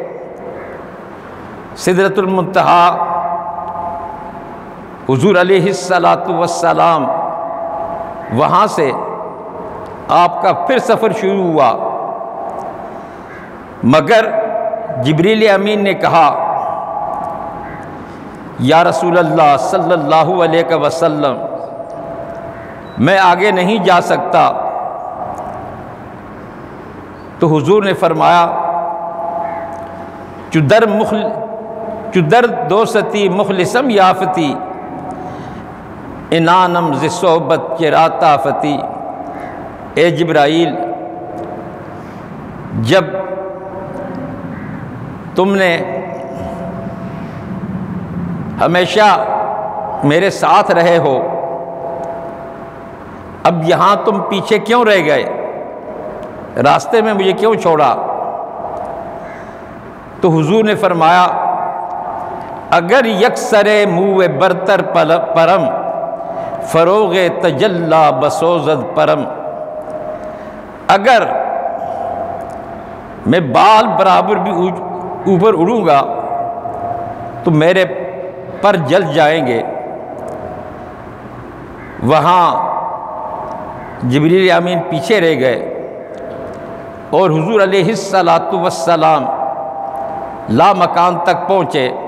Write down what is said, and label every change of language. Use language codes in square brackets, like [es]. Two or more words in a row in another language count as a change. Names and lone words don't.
[ur] سدرۃ المنتہا حضور [ar] علیہ الصلاۃ والسلام [ur] وہاں سے آپ کا پھر سفر شروع ہوا، مگر جبریل امین نے کہا، [ar] یا رسول اللہ صلی اللہ علیہ وسلم، [ur] میں آگے نہیں جا سکتا۔ تو حضور نے فرمایا، [fa] چدر دوستی مخلصم یافتی، انانم ز صحبت چراتا فتی۔ [ur] اے جبرائیل، جب تم نے ہمیشہ میرے ساتھ رہے ہو، اب یہاں تم پیچھے کیوں رہ گئے؟ راستے میں مجھے کیوں چھوڑا؟ تو حضور نے فرمایا، [fa] اگر یکسر موے برتر پرم، فروغ تجلا بسوزد پرم۔ [ur] اگر میں بال برابر بھی اوپر اڑوں گا تو میرے پر جل جائیں گے۔ وہاں جبریل امین پیچھے رہ گئے، اور حضور [ar] علیہ الصلاۃ والسلام [ur] لا مکان تک پہنچے۔